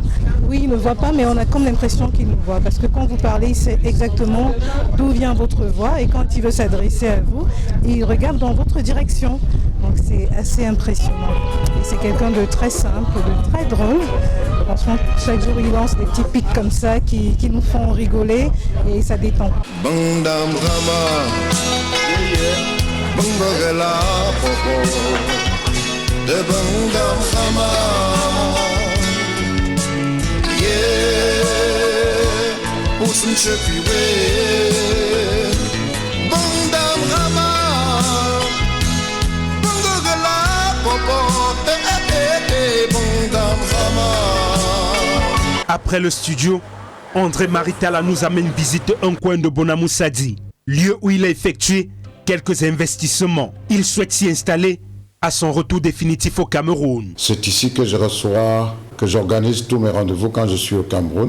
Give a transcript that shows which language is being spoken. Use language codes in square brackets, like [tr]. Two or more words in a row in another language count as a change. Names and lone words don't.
[fr] Oui, il ne me voit pas, mais on a comme l'impression qu'il nous voit. Parce que quand vous parlez, il sait exactement d'où vient votre voix. Et quand il veut s'adresser à vous, il regarde dans votre direction. Donc c'est assez impressionnant. Et c'est quelqu'un de très simple, de très drôle. Franchement, chaque jour, il lance des petits pics comme ça qui nous font rigoler et ça détend. Bandam Rama, Bangogela Popo, de Bandam Rama, Poussum Chepiwe, Bandam Rama, Bangogela Popo, Bandam Rama. Après le studio, André Maritala nous amène visiter un coin de Bonamoussadi, lieu où il a effectué quelques investissements. Il souhaite s'y installer à son retour définitif au Cameroun. C'est ici que je reçois, que j'organise tous mes rendez-vous quand je suis au Cameroun.